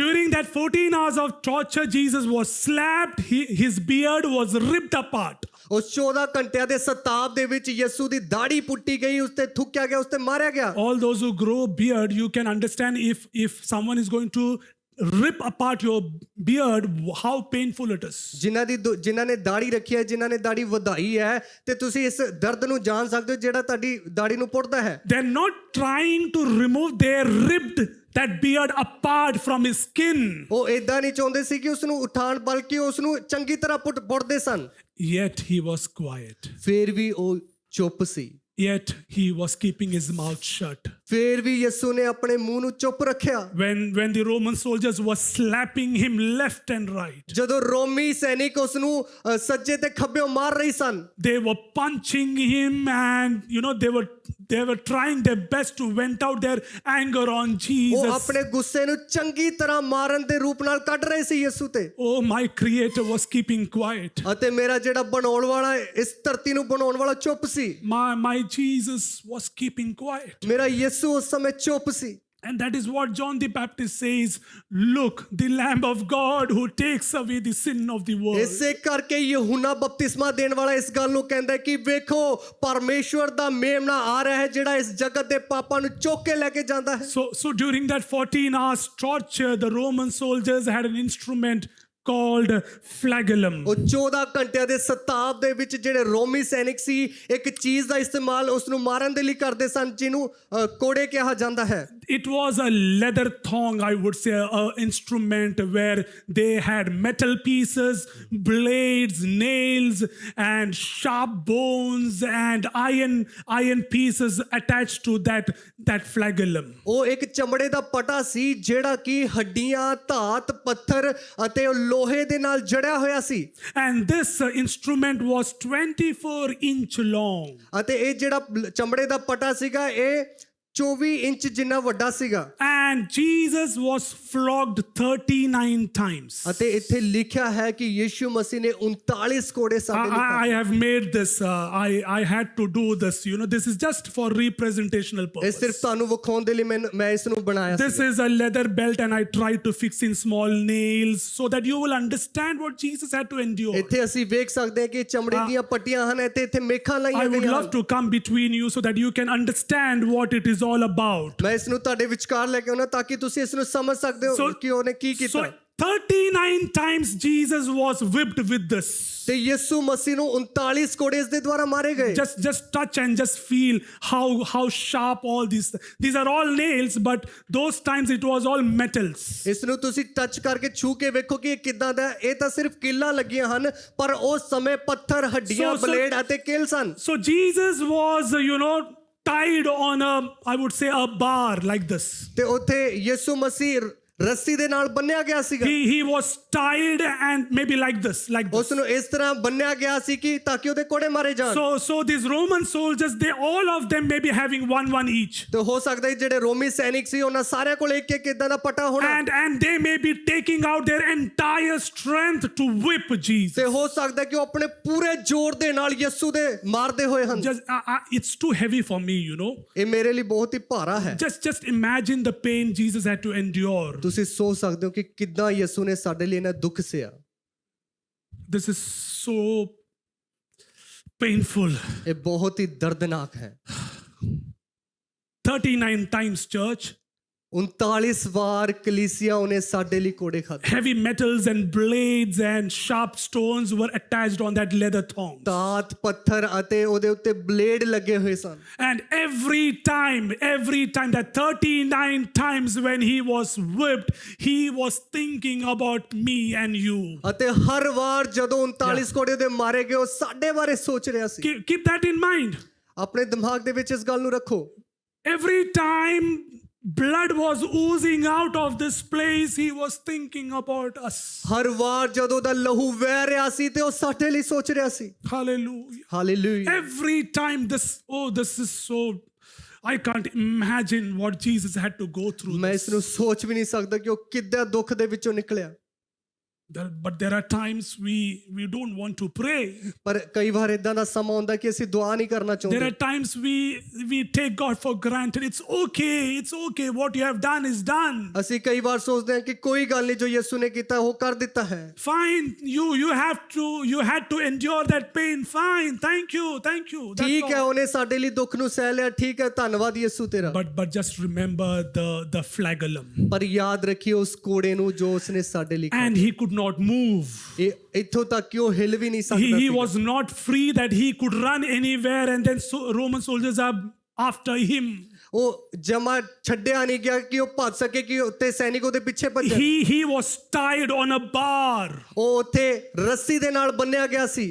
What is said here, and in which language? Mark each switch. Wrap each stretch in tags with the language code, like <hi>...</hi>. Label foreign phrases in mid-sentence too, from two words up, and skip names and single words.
<en>During that 14 hours of torture, Jesus was slapped. His beard was ripped apart.</en> <pa>ਉਸ 14 ਘੰਟਿਆਂ ਦੇ ਸਤਾਵ ਦੇ ਵਿੱਚ ਯਿਸੂ ਦੀ ਦਾੜੀ ਪੁੱਟੀ ਗਈ, ਉਸ ਤੇ ਥੁੱਕਿਆ ਗਿਆ, ਉਸ ਤੇ ਮਾਰਿਆ ਗਿਆ।</pa> <en>All those who grow beard, you can understand if someone is going to rip apart your beard, how painful it is.</en> <pa>ਜਿਨ੍ਹਾਂ ਨੇ ਦਾੜੀ ਰੱਖੀ ਹੈ, ਜਿਨ੍ਹਾਂ ਨੇ ਦਾੜੀ ਵਧਾਈ ਹੈ, ਤੇ ਤੁਸੀਂ ਇਸ ਦਰਦ ਨੂੰ ਜਾਣ ਸਕਦੇ ਹੋ ਜਿਹੜਾ ਤੁਹਾਡੀ ਦਾੜੀ ਨੂੰ ਪੁੱਟਦਾ ਹੈ।</pa> <en>They're not trying to remove, they ripped that beard apart from his skin.</en> <pa>ਉਹ ਇਦਾਂ ਨਹੀਂ ਚਾਹੁੰਦੇ ਸੀ ਕਿ ਉਸ ਨੂੰ ਉਠਾਣ, ਬਲਕਿ ਉਸ ਨੂੰ ਚੰਗੀ ਤਰ੍ਹਾਂ ਪੁੱਟਦੇ ਸਨ।</pa> <en>Yet he was quiet.</en> <pa>ਫਿਰ ਵੀ ਉਹ ਚੁੱਪ ਸੀ।</pa> <en>Yet he was keeping his mouth shut.</en> <pa>ਫਿਰ ਵੀ ਯਿਸੂ ਨੇ ਆਪਣੇ ਮੂੰਹ ਨੂੰ ਚੁੱਪ ਰੱਖਿਆ।</pa> <en>When the Roman soldiers were slapping him left and right,</en> <pa>ਜਦੋਂ ਰੋਮੀ ਸੈਨਿਕ ਉਸ ਨੂੰ ਸੱਜੇ ਤੇ ਖੱਬੇ ਮਾਰ ਰਹੇ ਸਨ,</pa> <en>they were punching him, and they were trying their best to vent out their anger on</en> <pa>ਉਹ</pa> <en>Jesus.</en> <pa>ਆਪਣੇ ਗੁੱਸੇ ਨੂੰ ਚੰਗੀ ਤਰ੍ਹਾਂ ਮਾਰਨ ਦੇ ਰੂਪ ਨਾਲ ਕੱਢ ਰਹੇ ਸੀ ਯਿਸੂ ਤੇ।</pa> <en>Oh, my Creator was keeping quiet.</en> <pa>ਅਤੇ ਮੇਰਾ ਜਿਹੜਾ ਬਣਾਉਣ ਵਾਲਾ, ਇਸ ਧਰਤੀ ਨੂੰ ਬਣਾਉਣ ਵਾਲਾ ਚੁੱਪ ਸੀ।</pa> <en>My Jesus was keeping quiet.</en> <pa>ਮੇਰਾ ਯਿਸੂ ਉਸ ਸਮੇਂ ਚੁੱਪ ਸੀ।</pa> <en>And that is what John the Baptist says, look, the Lamb of God who takes away the sin of the world.</en> <pa>ਇਸੇ ਕਰਕੇ ਯਹੂਨਾ ਬਪਤਿਸਮਾ ਦੇਣ ਵਾਲਾ ਇਸ ਗੱਲ ਨੂੰ ਕਹਿੰਦਾ ਹੈ ਕਿ ਵੇਖੋ ਪਰਮੇਸ਼ਵਰ ਦਾ ਮੇਮਣਾ ਆ ਰਿਹਾ ਹੈ ਜਿਹੜਾ ਇਸ ਜਗਤ ਦੇ ਪਾਪਾਂ ਨੂੰ ਚੁੱਕ ਕੇ ਲੈ ਕੇ ਜਾਂਦਾ ਹੈ।</pa> <en>So during that 14 hours torture, the Roman soldiers had an instrument called flagellum.</en> <pa>ਉਹ 14 ਘੰਟਿਆਂ ਦੇ ਸਤਾਵ ਦੇ ਵਿੱਚ ਜਿਹੜੇ ਰੋਮੀ ਸੈਨਿਕ ਸੀ ਇੱਕ ਚੀਜ਼ ਦਾ ਇਸਤੇਮਾਲ ਉਸ ਨੂੰ ਮਾਰਨ ਦੇ ਲਈ ਕਰਦੇ ਸਨ ਜਿਹਨੂੰ ਕੋੜੇ ਕਿਹਾ ਜਾਂਦਾ ਹੈ।</pa> <en>It was a leather thong, I would say, an instrument where they had metal pieces, blades, nails, and sharp bones and iron pieces attached to that flagellum.</en> <pa>ਉਹ ਇੱਕ ਚਮੜੇ ਦਾ ਪਟਾ ਸੀ ਜਿਹੜਾ ਕਿ ਹੱਡੀਆਂ, ਧਾਤ, ਪੱਥਰ ਅਤੇ ਲੋਹੇ ਦੇ ਨਾਲ ਜੜਿਆ ਹੋਇਆ ਸੀ।</pa> <en>And this instrument was 24 inch long.</en> <pa>ਅਤੇ ਇਹ ਜਿਹੜਾ ਚਮੜੇ ਦਾ ਪਟਾ ਸੀਗਾ ਇਹ 24 ਇੰਚ ਜਿੰਨਾ ਵੱਡਾ ਸੀਗਾ।</pa> <en>And Jesus was flogged 39 times.</en> <pa>ਅਤੇ ਇੱਥੇ ਲਿਖਿਆ ਹੈ ਕਿ ਯੀਸ਼ੂ ਮਸੀਹ ਨੇ 39 ਕੋੜੇ ਸਾਡੇ ਲਈ</pa> <en>I have made this, I had to do this. You know, this is just for representational</en> <pa>ਇਹ</pa> <en>purpose.</en> <pa>ਸਿਰਫ ਤੁਹਾਨੂੰ ਵਿਖਾਉਣ ਦੇ ਲਈ ਮੈਂ ਇਸ ਨੂੰ ਬਣਾਇਆ</pa> <en>This</en> <pa>ਸੀ।</pa> <en>is a leather belt and I tried to fix in small nails so that you will understand what Jesus had to endure.</en> <pa>ਇੱਥੇ ਅਸੀਂ ਵੇਖ ਸਕਦੇ ਹਾਂ ਕਿ ਚਮੜੀ ਦੀਆਂ ਪੱਟੀਆਂ ਹਨ ਇੱਥੇ ਮੇਖਾਂ</pa> <en>I</en> <pa>ਲਾਈਆਂ</pa> <en>would</en> <pa>ਗਈਆਂ</pa> <en>love</en> <pa>ਹਨ।</pa> <en>to come between you so that you can understand what it is all about.</en> <pa>ਮੈਂ ਇਸ ਨੂੰ ਤੁਹਾਡੇ ਵਿਚਕਾਰ ਲੈ ਕੇ ਆਉਣਾ ਤਾਂ ਕਿ ਤੁਸੀਂ ਇਸ ਨੂੰ ਸਮਝ ਸਕਦੇ ਹੋ ਕਿ ਉਹਨੇ ਕੀ</pa> <en>So</en> <pa>ਕੀਤਾ।</pa> <en>39 times Jesus was whipped with this.</en> <pa>ਤੇ ਯਿਸੂ ਮਸੀਹ ਨੂੰ 39 ਕੋੜੇ ਇਸ ਦੇ ਦੁਆਰਾ ਮਾਰੇ ਗਏ।</pa> <en>Just touch and just feel how sharp all these are all nails, but those times it was all metals.</en> <pa>ਇਸ ਨੂੰ ਤੁਸੀਂ ਟੱਚ ਕਰਕੇ ਛੂ ਕੇ ਵੇਖੋ ਕਿ ਇਹ ਕਿੱਦਾਂ ਦਾ ਹੈ। ਇਹ ਤਾਂ ਸਿਰਫ ਕੀਲਾਂ ਲੱਗੀਆਂ ਹਨ ਪਰ ਉਸ ਸਮੇਂ ਪੱਥਰ ਹੱਡੀਆਂ</pa> <en>So-</en> <pa>ਬਲੇਡ ਅਤੇ ਕਿਲ ਸਨ।</pa> <en>So Jesus was, tied on I would say a bar like this.</en> <pa>ਤੇ ਉੱਥੇ ਯਿਸੂ ਮਸੀਹ ਰੱਸੀ ਦੇ ਨਾਲ ਬੰਨਿਆ ਗਿਆ ਸੀਗਾ।</pa> <en>He was tied and maybe like this.</en> <pa>ਉਸ ਨੂੰ ਇਸ ਤਰ੍ਹਾਂ ਬੰਨਿਆ ਗਿਆ ਸੀ ਕਿ ਤਾਂ ਕਿ ਉਹਦੇ ਕੋੜੇ ਮਾਰੇ ਜਾਣ।</pa> <en>So these Roman soldiers, they all of them may be having one each.</en> <pa>ਤੇ ਹੋ ਸਕਦਾ ਹੈ ਜਿਹੜੇ ਰੋਮੀ ਸੈਨਿਕ ਸੀ ਉਹਨਾਂ ਸਾਰਿਆਂ ਕੋਲ ਇੱਕ ਇੱਕ ਇਦਾਂ ਦਾ ਪਟਾ ਹੋਣਾ।</pa> <en>And they may be taking out their entire strength to whip Jesus.</en> <pa>ਤੇ ਹੋ ਸਕਦਾ ਕਿ ਉਹ ਆਪਣੇ ਪੂਰੇ ਜ਼ੋਰ ਦੇ ਨਾਲ ਯਿਸੂ ਦੇ ਮਾਰਦੇ ਹੋਏ ਹਨ।</pa> <en>It's too heavy for me,</en> <pa>ਇਹ ਮੇਰੇ ਲਈ ਬਹੁਤ ਹੀ ਭਾਰਾ ਹੈ।</pa> <en>Just imagine the pain Jesus had to endure.</en> <pa>ਤੁਸੀਂ ਸੋਚ ਸਕਦੇ ਹੋ ਕਿ ਕਿੱਦਾਂ ਯਿਸੂ ਨੇ ਸਾਡੇ ਲਈ ਇਹਨਾਂ ਦੁੱਖ ਸਿਆ।</pa> <en>This is so painful.</en> <pa>ਇਹ ਬਹੁਤ ਹੀ ਦਰਦਨਾਕ ਹੈ।</pa> <en>39 times, church.</en> <pa>39 ਵਾਰ ਕਲੀਸਿਆ ਉਹਨੇ ਸਾਡੇ ਲਈ ਕੋੜੇ ਖਾਧੇ।</pa> <en>Heavy metals and blades and sharp stones were attached on that leather thong.</en> <pa>ਦਾਤ ਪੱਥਰ ਅਤੇ ਉਹਦੇ ਉੱਤੇ ਬਲੇਡ ਲੱਗੇ ਹੋਏ ਸਨ।</pa> <en>And every time that 39 times when he was whipped, he was thinking about me and you.</en> <pa>ਅਤੇ ਹਰ ਵਾਰ ਜਦੋਂ 39 ਕੋੜੇ ਦੇ ਮਾਰੇ ਗਏ ਉਹ ਸਾਡੇ ਬਾਰੇ ਸੋਚ ਰਿਹਾ ਸੀ।</pa> <en>Keep that in mind.</en> <pa>ਆਪਣੇ ਦਿਮਾਗ ਦੇ ਵਿੱਚ ਇਸ ਗੱਲ ਨੂੰ ਰੱਖੋ।</pa> <en>Every time blood was oozing out of this place, he was thinking about us.</en> <pa>ਹਰ ਵਾਰ ਜਦੋਂ ਦਾ ਲਹੂ ਵਹਿ ਰਿਹਾ ਸੀ ਤੇ ਉਹ ਸਾਡੇ ਲਈ ਸੋਚ ਰਿਹਾ ਸੀ।</pa> <en>Hallelujah.</en> <pa>ਹਾਲੇਲੂਇਆ।</pa> <en>Every time this is so, I can't imagine what Jesus had to go through.</en> <pa>ਮੈਂ ਇਸ ਨੂੰ ਸੋਚ ਵੀ ਨਹੀਂ ਸਕਦਾ ਕਿ ਉਹ ਕਿੱਦਾਂ ਦੁੱਖ ਦੇ ਵਿੱਚੋਂ ਨਿਕਲਿਆ।</pa> <en>But there are times we don't want to pray.</en> <pa>ਪਰ ਕਈ ਵਾਰ ਇਦਾਂ ਦਾ ਸਮਾਂ ਹੁੰਦਾ ਕਿ ਅਸੀਂ ਦੁਆ ਨਹੀਂ ਕਰਨਾ</pa> <en>There</en> <pa>ਚਾਹੁੰਦੇ।</pa> <en>are times we take God for granted. It's okay. What you have done is done.</en> <pa>ਅਸੀਂ ਕਈ ਵਾਰ ਸੋਚਦੇ ਹਾਂ ਕਿ ਕੋਈ ਗੱਲ ਨਹੀਂ ਜੋ ਯਿਸੂ ਨੇ ਕੀਤਾ ਉਹ ਕਰ ਦਿੱਤਾ ਹੈ।</pa> <en>Fine, you had to endure that pain. Fine, thank you. That's</en> <pa>ਠੀਕ ਹੈ</pa> <en>all.</en> <pa>ਉਹਨੇ ਸਾਡੇ ਲਈ ਦੁੱਖ ਨੂੰ ਸਹਿ ਲਿਆ। ਠੀਕ ਹੈ ਧੰਨਵਾਦ ਯਿਸੂ ਤੇਰਾ।</pa> <en>But just remember the flagellum.</en> <pa>ਪਰ ਯਾਦ ਰੱਖਿਓ ਉਸ ਕੋੜੇ ਨੂੰ ਜੋ ਉਸਨੇ ਸਾਡੇ ਲਈ ਖਾਧਾ।</pa> <en>And he could not move.</en> <pa>ਇਹ ਇੱਥੋਂ ਤੱਕ ਕਿ ਉਹ ਹਿਲ ਵੀ ਨਹੀਂ ਸਕਦਾ</pa> <en>He</en> <pa>ਸੀ।</pa> <en>was not free that he could run anywhere and then Roman soldiers are after him.</en> <pa>ਉਹ ਜਮਾ ਛੱਡਿਆ ਨਹੀਂ ਗਿਆ ਕਿ ਉਹ ਭੱਜ ਸਕੇ ਕਿ ਉੱਤੇ ਸੈਨਿਕ ਉਹਦੇ ਪਿੱਛੇ ਭੱਜਣ।</pa> <en>He was tied on a bar.</en> <pa>ਉਹ ਉੱਥੇ ਰੱਸੀ ਦੇ ਨਾਲ ਬੰਨਿਆ ਗਿਆ ਸੀ।</pa>